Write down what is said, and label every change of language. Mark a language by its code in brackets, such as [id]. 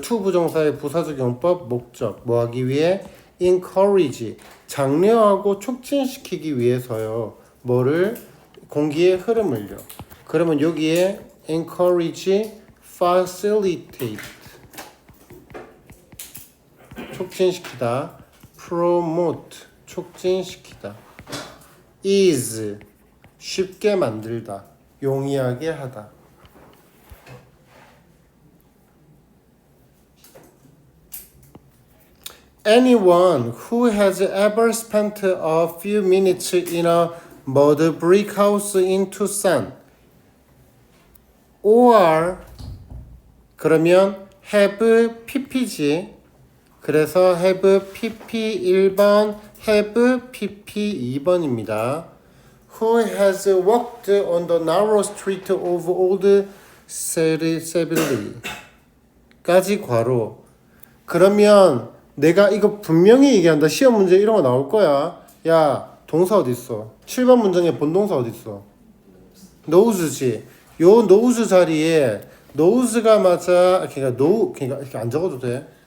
[ko] to 부정사의 부사적 용법 목적. 뭐 하기 위해? encourage. 장려하고 촉진시키기 위해서요. 뭐를? 공기의 흐름을요. 그러면 여기에 encourage, facilitate. 촉진시키다 promote 촉진시키다 ease 쉽게 만들다 용이하게 하다 [en] anyone who has ever spent a few minutes in a mud brick house in Tucson or [ko] 그러면 have ppg 그래서 have pp 1번, have pp 2번입니다. [en] Who has walked on the narrow street of Old Seville? [ko] 까지 괄호. 그러면 내가 이거 분명히 얘기한다. 시험 문제 이런 거 나올 거야. 야, 동사 어디 있어? 7번 문장에 본동사 어디 있어? knows지. 요 knows 자리에 knows가 맞아. 그러니까 이렇게 안 적어도 돼.